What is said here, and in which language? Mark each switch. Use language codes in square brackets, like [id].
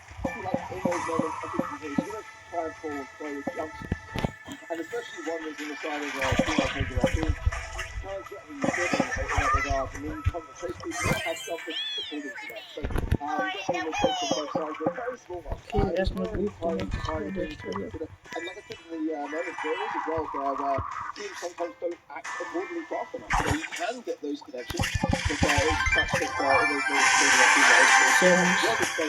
[en] In those moments, I think he's going to try and pull those jumps, and especially one that's in the side of Crazy Raccoon. Try and get him in that regard, and then come to chase people that have something to pull into that. So, definitely mistakes on both sides, but very small ones. [de] Okay, erstmal gut gemacht. [en] And like I said in the moments earlier as well, where teams sometimes don't act accordingly fast enough. So you can get those connections. But it's such that almost